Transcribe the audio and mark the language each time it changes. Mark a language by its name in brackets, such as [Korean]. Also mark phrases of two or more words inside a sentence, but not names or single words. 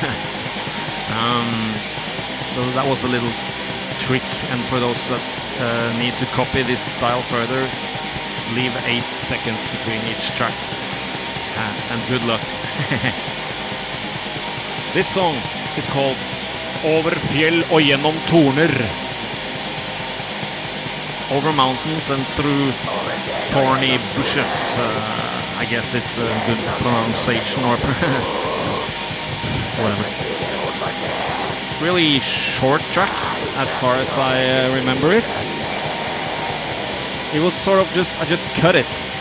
[English] So that was a little trick, and for those that need to copy this style further, leave 8 seconds between each track, and good luck. This song is called Over fjell og gjennom torner. Over mountains and through thorny bushes. I guess it's a good pronunciation, or whatever. Really short track, as far as I remember it. It was sort of I just cut it.